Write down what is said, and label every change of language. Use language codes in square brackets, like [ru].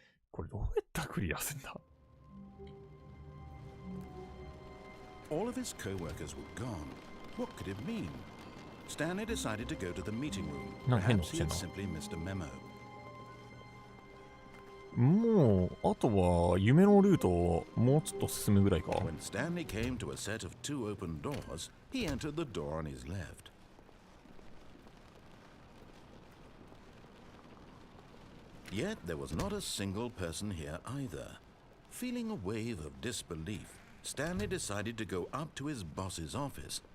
[ja] これどうやったらクリアするんだ？ [en] All of his co-workers were gone. What could it mean? Stanley decided to go to the meeting room. Perhaps he had simply missed a memo. [ja] もうあとは夢のルートをもうちょっと進むぐらいか。 [en] When Stanley came to a set of two open doors, he entered the door on his left. Yet there was not a single person here either. Feeling a wave of disbelief, Stanley decided to go up to his boss's office.